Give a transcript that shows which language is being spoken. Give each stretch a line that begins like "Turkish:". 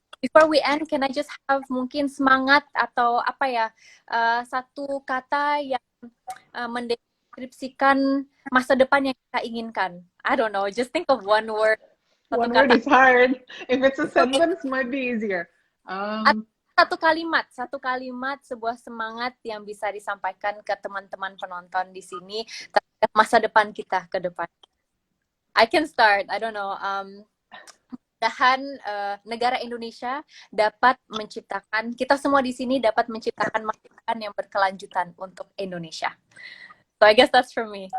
English: Before we end, can I just have
Indonesian: mungkin semangat atau apa ya satu kata yang mendeskripsikan masa depan yang kita inginkan?
English: I don't know, just think of one word. One word is hard. If it's a sentence, might be easier.
Indonesian: Satu kalimat, sebuah semangat yang bisa disampaikan ke teman-teman penonton di sini terhadap masa depan kita ke depan.
English: I can start. I don't know.
Indonesian: Mudah-mudahan negara Indonesia dapat menciptakan, kita semua di sini dapat menciptakan masa depan yang berkelanjutan untuk Indonesia.
English: So I guess that's for me.